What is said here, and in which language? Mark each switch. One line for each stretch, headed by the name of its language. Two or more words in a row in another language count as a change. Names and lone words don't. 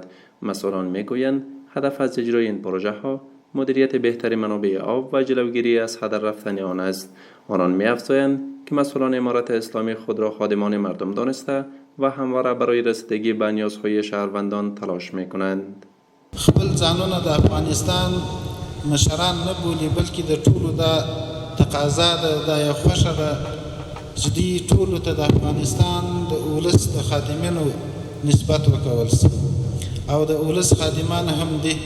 Persian: مسئولان می گویند هدف از اجرای این پروژه ها مدیریت بهتر منابع آب و جلوگیری از هدر رفتن آن است. آنان می افزایند که مسئولان امارت اسلامی خود را خادمان مردم دانسته و همواره برای رسیدگی به نیازهای شهروندان تلاش می کنند.
Pashto: خپل ځانونه د افغانستان مشران نه بولي بلکې د ټولو دا تقاضا ده دا یو خوښه ده چې دوی ټولو ته د افغانستان د ولس د خادمینو نسبت وکول شي او د ولس خادمان هم دي.